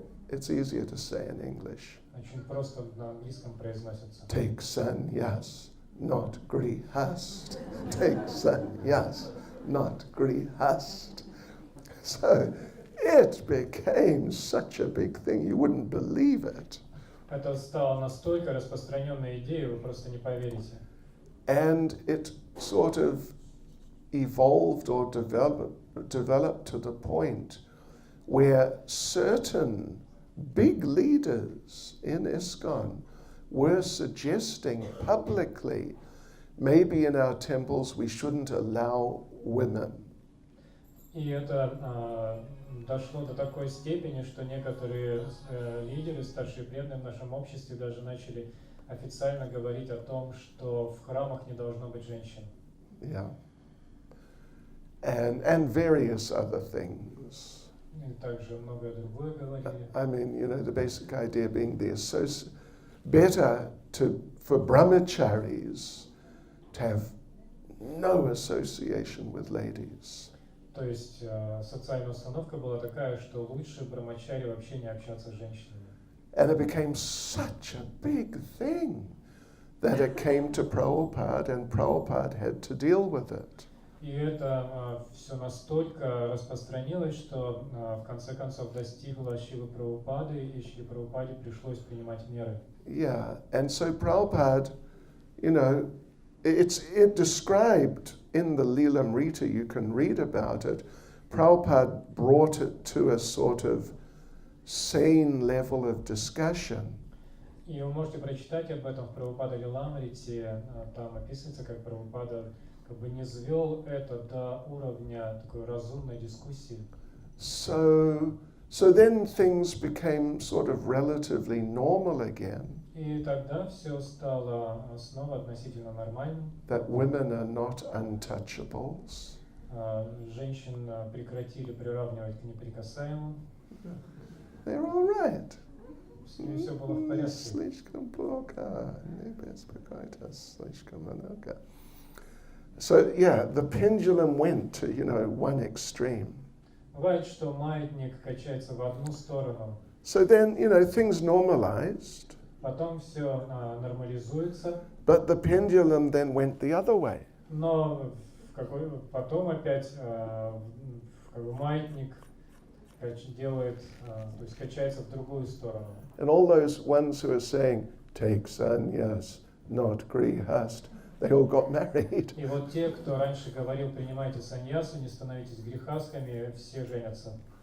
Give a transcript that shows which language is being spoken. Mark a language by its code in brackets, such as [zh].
[en] It's easier to say in English. [ru] Очень просто на английском произносится. [en] Take sannyas, not grihast. Take sannyas, not grihast. So it became such a big thing, you wouldn't believe it. [ru] Это стало настолько распространенной идеей, вы просто не поверите. [en] And it sort of evolved or developed to the point where certain big leaders in ISKCON were suggesting publicly, maybe in our temples we shouldn't allow women. [ru] И это дошло до такой степени, что некоторые лидеры, старшие преданные в нашем обществе даже начали официально говорить о том, что в храмах не должно быть женщин. [en] Yeah. And various other things. [ru] И также многое другое говорили. [en] I mean, the basic idea being better for brahmacharis to have no association with ladies. [ru] То есть социальная установка была такая, что лучше брамачари вообще не общаться с женщинами. [en] And it became such a big thing that it came to Prabhupada, and Prabhupada had to deal with it. [ru] И это все настолько распространилось, что в конце концов достигло Шрилы Прабхупады, и Шриле Прабхупаде пришлось принимать меры. [en] Yeah, and so Prabhupada, it's described in the Lilamrita, you can read about it. Prabhupada brought it to a sort of sane level of discussion. [ru] И вы можете прочитать об этом в Прабхупада Лиламрите, там описывается, как Прабхупада не свел это до уровня такой разумной дискуссии. [en] So then things became sort of relatively normal again. [ru] И тогда все стало снова относительно нормальным. [en] That women are not untouchables. [ru] Женщин прекратили приравнивать к неприкасаемым. [en] They're all right. [ru] С ними все было в порядке. Слишком плохо, не беспокойтесь, слишком много. [en] So yeah, the pendulum went to, one extreme. [ru] Бывает, что маятник качается в одну сторону. [en] So then, things normalized. [ru] Потом все нормализуется. [en] But the pendulum then went the other way. [ru] Но потом опять маятник делает, то есть качается в другую сторону. [en] And all those ones who are saying, take sannyas, not grihast, they all got married. [ru] И вот те, кто раньше говорил, принимайте саньясу, не становитесь грехасками, все женятся.